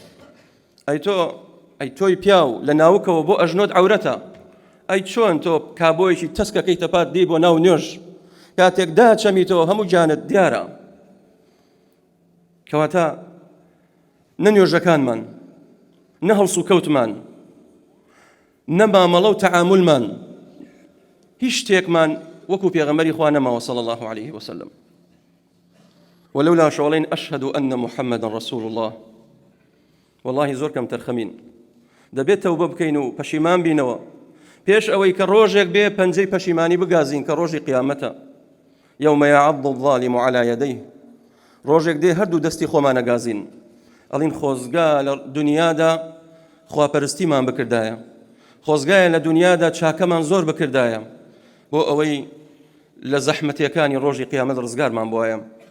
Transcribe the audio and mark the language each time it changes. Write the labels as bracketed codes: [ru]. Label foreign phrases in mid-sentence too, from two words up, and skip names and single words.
[ckb] ئەی تۆی پیاو لە ناوکەوە بۆ ئەژنۆت عەورەتە، ئەی چۆن تۆ کابۆیەکی تەسکەکەی تەپات دی بۆ ناو نوێژ کاتێک داچەمیتەوە هەموو جانت دیارە. کەواتە نە نوێژەکانمان، نە هەڵس و کەوتمان، نە مامەڵە و تەعاملمان، هیچ شتێکمان وەکو پێغەمبەری خوا نەماوە [ar] صلی الله عليه وسلم. ولولا شغلين أشهد أن محمد رسول الله. [ckb] والله زۆر کەم تەرخەمین دەبێت تەوبە بکەین و پەشیمان بینەوە پێش ئەوەی کە ڕۆژێک بێ پەنجەی پەشیمانی بگازین کە ڕۆژی قیامەتە. [ar] يوم يعض الظالم على يديه. [ckb] ڕۆژێک دێ هەردوو دەستی خۆمان ئەگازین ئەڵین خۆزگا لە دنیادا خواپەرستیمان بکردایە، خۆزگایە لە دنیادا چاکەمان زۆر بکردایە بۆ ئەوەی لە زەحمەتیەکانی ڕۆژی قیامەت ڕزگارمان بۆیە.